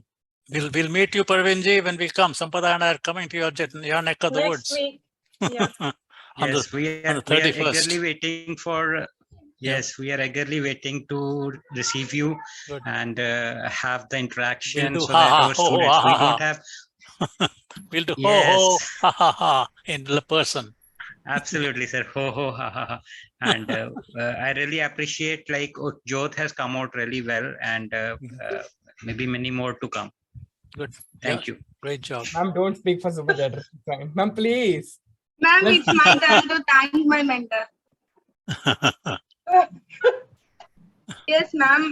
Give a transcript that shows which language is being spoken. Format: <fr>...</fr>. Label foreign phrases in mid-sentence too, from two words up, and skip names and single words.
<en>We'll meet you, Parvinji, when we come. Sampada and I are coming to your neck of the Next woods. week. Yeah. Yes, we are eagerly waiting for. Yes, we are eagerly waiting to receive you and have the interaction We'll do so that our students we don't have. We'll do Yes. ho ho ha ha ha in the person. Absolutely, sir. Ho ho ha ha ha. And I really appreciate like Jyoth has come out really well, and maybe many more to come. Good. Thank you. Great job. Ma'am, don't speak for Super Chat. Ma'am, please. Ma'am, it's my turn to thank my mentor. Yes, ma'am.</en>